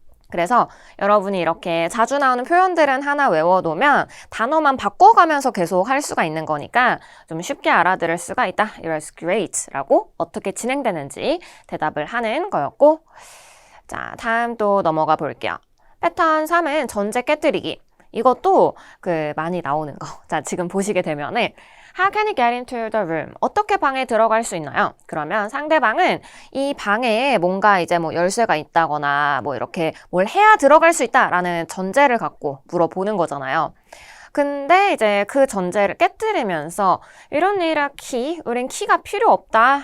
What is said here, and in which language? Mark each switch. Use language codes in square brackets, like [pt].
[ko] 그래서 여러분이 이렇게 자주 나오는 표현들은 하나 외워놓으면 단어만 바꿔가면서 계속 할 수가 있는 거니까 좀 쉽게 알아들을 수가 있다. [en] It was great [ko] 라고 어떻게 진행되는지 대답을 하는 거였고, 자, 다음 또 넘어가 볼게요. 패턴 3은 전제 깨뜨리기. 이것도 많이 나오는 거. 자, 지금 보시게 되면은 [en] How can you get into the room? [ko] 어떻게 방에 들어갈 수 있나요? 그러면 상대방은 이 방에 뭔가 이제 뭐 열쇠가 있다거나 뭐 이렇게 뭘 해야 들어갈 수 있다라는 전제를 갖고 물어보는 거잖아요. 근데 이제 그 전제를 깨뜨리면서 이런 일이라 우린 키가 필요 없다.